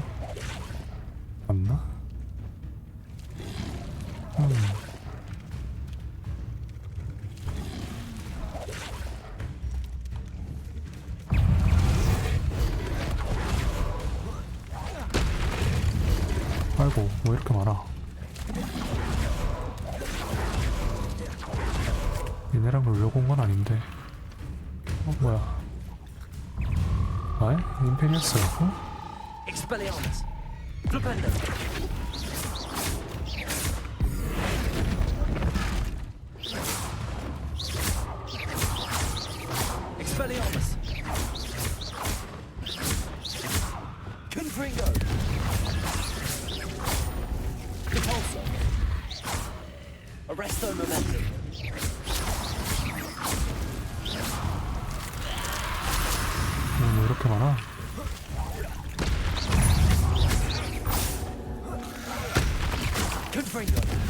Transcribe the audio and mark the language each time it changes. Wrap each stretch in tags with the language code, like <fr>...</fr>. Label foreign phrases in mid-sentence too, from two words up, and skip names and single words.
<ko>맞나? 아이고, 왜 이렇게 많아? 얘네랑 놀려고 온 건 아닌데. 뭐야? 임페리어스라고? Expelliarmus! Flipendo! Expelliarmus! Confringo! Repulsor! Arresto Momentum! 왜 이렇게 많아? Confringo!</ko>